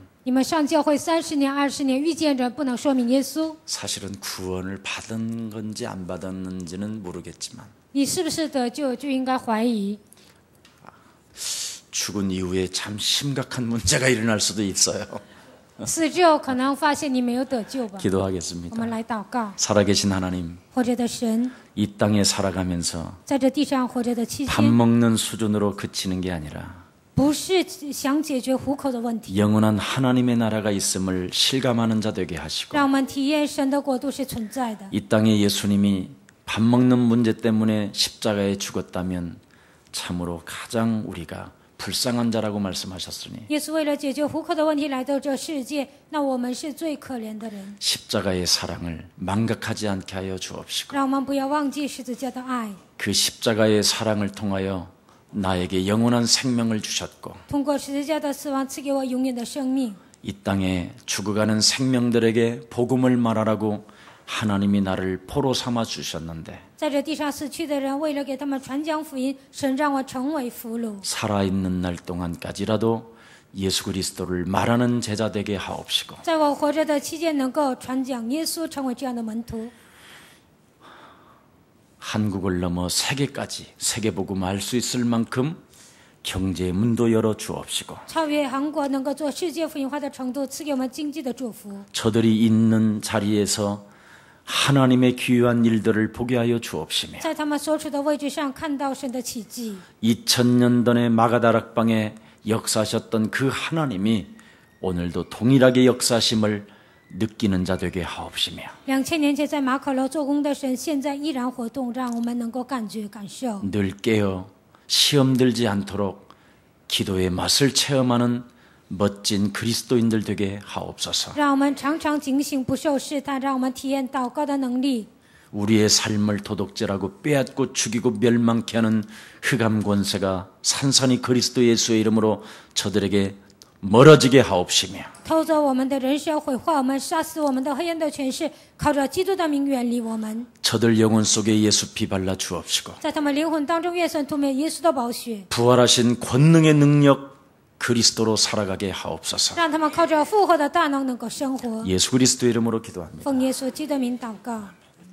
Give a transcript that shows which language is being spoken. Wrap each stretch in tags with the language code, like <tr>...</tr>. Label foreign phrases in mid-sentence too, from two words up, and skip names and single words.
<zh>你们上教会30年、20年，遇见人不能说明耶稣，</zh> <ko>사실은 구원을 받은 건지 안 받았는지는 모르겠지만</ko> <zh>你是不是得救就应该怀疑。</zh> <ko>죽은 이후에 참 심각한 문제가 일어날 수도 있어요.</ko> <zh>死之后可能发现你没有得救吧。我</zh> <ko>기도하겠습니다.</ko> <zh>们来祷告，</zh> <ko>살아계신 하나님,</ko> <zh>活着的神，</zh> <ko>이 땅에 살아가면서</ko> <zh>在这地上活着的期</zh> <ko>밥</ko> <zh>间，</zh> <ko>먹는 수준으로 그치는 게 아니라</ko> <zh>不是想解决糊口的问题，</zh> <ko>영원한 하나님의 나라가 있음을 실감하는 자 되게 하시고</ko> <zh>让我们体验神的国度是存在的。</zh> <ko>이 땅에 예수님이 밥 먹는 문제 때문에 십자가에 죽었다면 참으로 가장 우리가 불쌍한 자라고 말씀하셨으니</ko> <zh>耶稣为了解决糊口的问题来到这世界，那我们是最可怜的人，</zh> <ko>십자가의 사랑을 망각하지 않게 하여 주옵시고</ko> <zh>让我们不要忘记十字架的爱。</zh> <ko>그 십자가의 사랑을 통하여 나에게 영원한 생명을 주셨고</ko> <zh>通过十字架的死亡赐给我永远的生命。</zh> <ko>이 땅에 죽어가는 생명들에게 복음을 말하라고 하나님이 나를 포로 삼아 주셨는데</ko> <zh>在这地上死去的人，为了给他们传讲福音，神让我成为俘虏。</zh> <ko>살아있는 날 동안까지라도 예수 그리스도를 말하는 제자 되게 하옵시고</ko> <zh>在我活着的期间，能够传讲耶稣，成为这样的门徒。</zh> <ko>한국을 넘어 세계까지 세계복음 알 수 있을 만큼 경제의 문도 열어 주옵시고</ko> <zh>超越韩国，能够做世界福音化的程度，赐给我们经济的祝福。</zh> <ko>저들이 있는 자리에서 하나님의 귀한 일들을 보게 하여 주옵시며</ko> <zh>在他们所处的位置上看到神的奇迹。</zh> <ko>2000년 전에 마가다락방에 역사하셨던 그 하나님이 오늘도 동일하게 역사하심을 느끼는 자 되게 하옵시며</ko> <zh>2000 年前在马可楼做工的神，现在依然活动，让我们能够感觉感受。</zh> <ko>늘 깨어 시험 들지 않도록 기도의 맛을 체험하는 멋진 그리스도인들 되게 하옵소서.</ko> <zh>让我们常常警醒，不受试探，让我们体验祷告的能力。</zh> <ko>우리의 삶을 도둑질하고 빼앗고 죽이고 멸망케 하는 흑암 권세가 산산이 그리스도 예수의 이름으로 저들에게 멀어지게 하옵시며</ko> <zh>偷走我们的人生，毁坏我们，杀死我们的黑暗的权势，靠着基督的名远离我们。</zh> <ko>저들 영혼 속에 예수 피 발라 주옵시고</ko> <zh>在他们灵魂当中，愿神涂抹耶稣的宝血，</zh> <ko>부활하신 권능의 능력 그리스도로 살아가게 하옵소서.</ko> <zh>让他们靠着复活的大能能够生活。</zh> <ko>예수 그리스도 이름으로 기도합니다.</ko> <zh>奉耶稣基督的名祷告。</zh>